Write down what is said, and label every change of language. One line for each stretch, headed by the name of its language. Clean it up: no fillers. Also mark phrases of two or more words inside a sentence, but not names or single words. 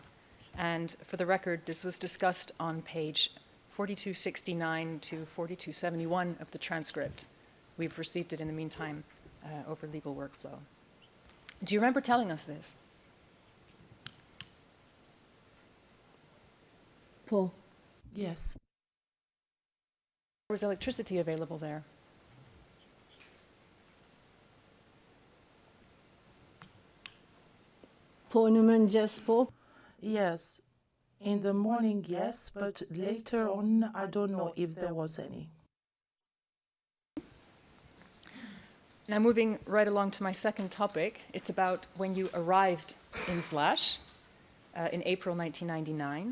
English: And for the record, this was discussed on page 4269 to 4271 of the transcript. We've received it in the meantime over legal workflow. Do you remember telling us this?
Albanian: Po.
English: Yes. Was electricity available there?
Albanian: Po në mëngjes po.
English: Yes. In the morning, yes, but later on, I don't know if there was any. Now, moving right along to my second topic, it's about when you arrived in Slash in April 1999.